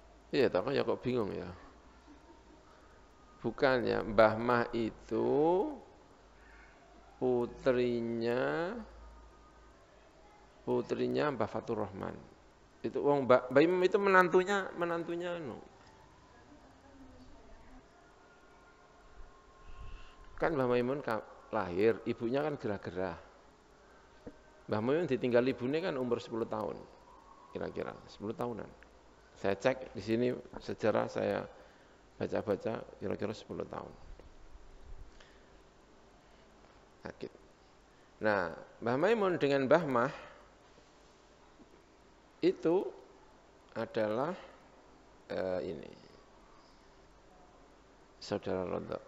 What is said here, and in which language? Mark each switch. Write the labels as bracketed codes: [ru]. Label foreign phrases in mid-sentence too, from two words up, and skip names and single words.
[id] Iya, [jv] tak ya kok bingung ya. [id] Bukan ya, Mbah Mah itu putrinya Mbah Fatur Rahman. Itu wong Mbah Imam itu menantunya anu. Kan Mbah Maimun lahir, ibunya kan gerah-gerah. Mbah Maimun ditinggal ibunya kan umur 10 tahun. Kira-kira 10 tahunan. Saya cek di sini sejarah, saya baca-baca kira-kira 10 tahun. Sakit. Nah, Mbah Maimun dengan Mbah Mah itu adalah ini saudara rontok.